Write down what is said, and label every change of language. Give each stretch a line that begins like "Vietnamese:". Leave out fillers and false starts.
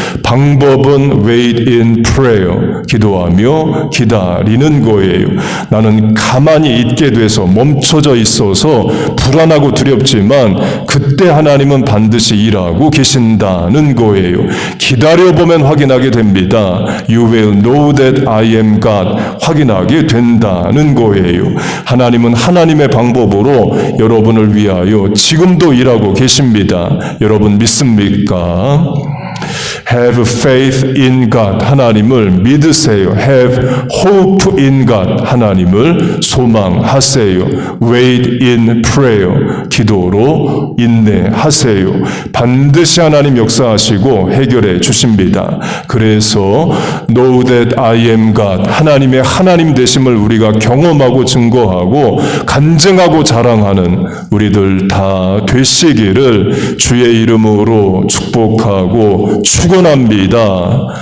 Korean: 방법은
English: wait in prayer,
Korean: 기도하며 기다리는 거예요. 나는 가만히 있게 돼서 멈춰져 있어서 불안하고 두렵지만 그때 하나님은 반드시 일하고 계신다는 거예요. 기다려보면 확인하게 됩니다.
English: You will know that I am God,
Korean: 확인하게 된다는 거예요. 하나님은 하나님의 방법으로 여러분을 위하여 지금도 일하고 계십니다. 여러분 믿습니까?
English: Have faith in God,
Korean: 하나님을 믿으세요.
English: Have hope in God,
Korean: 하나님을 소망하세요.
English: Wait in prayer,
Korean: 기도로 인내하세요. 반드시 하나님 역사하시고 해결해 주십니다. 그래서
English: Know that I am God,
Korean: 하나님의 하나님 되심을 우리가 경험하고 증거하고 간증하고 자랑하는 우리들 다 되시기를 주의 이름으로 축복하고 축원합니다.